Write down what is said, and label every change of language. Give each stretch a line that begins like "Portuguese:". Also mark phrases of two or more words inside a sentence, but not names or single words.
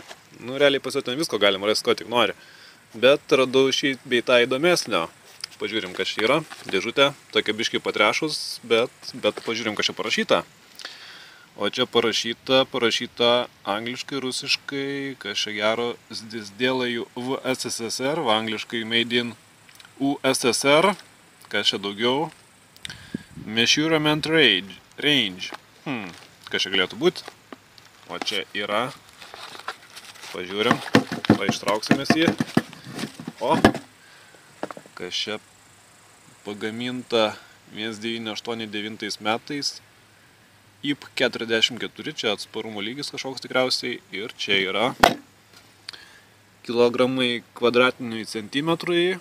Lithuanian: Nu realiai pas jo ten visko galima rasti, ko tik nori. Bet radau šį bei tą įdomesnio. Pažiūrim, kas čia yra. Dėžutė, tokia biškai patrešus, bet pažiūrim, kas čia parašyta. O čia parašyta angliškai, rusiškai, kas čia gero,
Russian: сделаю в СССР,
Lithuanian: v angliškai
English: made in USSR,
Lithuanian: kas čia daugiau,
English: measurement range.
Lithuanian: Kas čia galėtų būti? O čia yra, pažiūrim, ištrauksimės jį. O, kas čia pagaminta 1989 metais, IP44, čia atsparumo lygis kažkoks tikriausiai, ir čia yra kilogramai kvadratiniai centimetrai.